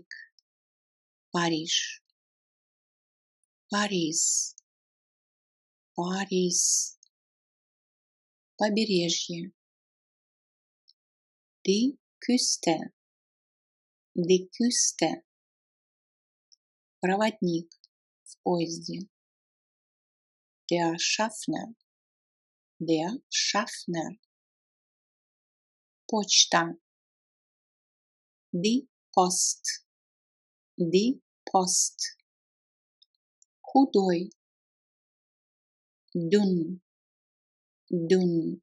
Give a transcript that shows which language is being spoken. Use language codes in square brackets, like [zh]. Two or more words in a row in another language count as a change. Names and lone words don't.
[ru] Париж, Paris, Paris. [de] Побережье, die Küste, die Küste. [ru] Проводник в поезде, [de] der Schaffner, der Schaffner. Почта, die Post, die Post. Худой, dünn, dünn.